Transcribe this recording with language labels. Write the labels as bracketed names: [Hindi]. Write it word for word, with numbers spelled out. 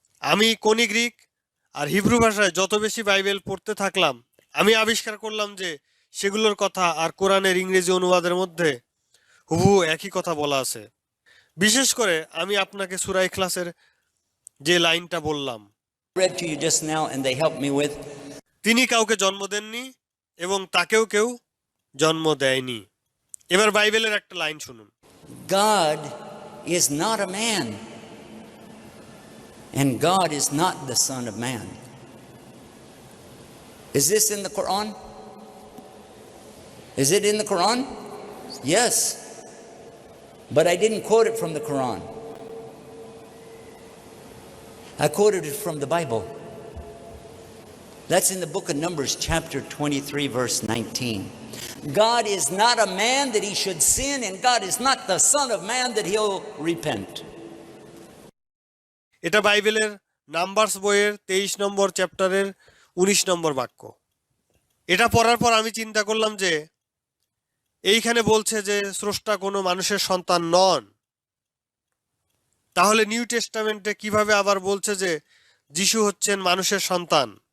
[Bangla] আমি কোনি গ্রিক আর হিব্রু ভাষায় যত বেশি বাইবেল পড়তে থাকলাম, আমি আবিষ্কার করলাম যে সেগুলোর কথা আর কোরআনের ইংরেজি অনুবাদের মধ্যে হুবহু একই কথা বলা আছে। বিশেষ করে আমি আপনাকে সূরা ইখলাসের যে লাইনটা বললাম, [English] read to you just now and they helped me with, [Bangla] তিনি কাউকে জন্ম দেননি এবং তাকেও কেউ জন্ম দেয়নি। এবার বাইবেলের একটা লাইন শুনুন, [English] God is not a man, and God is not the Son of Man. Is this in the Quran? Is it in the Quran? Yes. But I didn't quote it from the Quran. I quoted it from the Bible. That's in the book of Numbers, chapter twenty-three, verse nineteen. God is not a man that he should sin, and God is not the Son of Man that he'll repent. [Bangla] এটা বাইবেলের numbers বইয়ের তেইশ নম্বর চ্যাপ্টারের উনিশ নম্বর বাক্য। এটা পড়ার পর আমি চিন্তা করলাম যে এইখানে বলছে যে স্রষ্টা কোনো মানুষের সন্তান নন, তাহলে নিউ টেস্টামেন্টে কিভাবে আবার বলছে যে যিশু হচ্ছেন মানুষের সন্তান?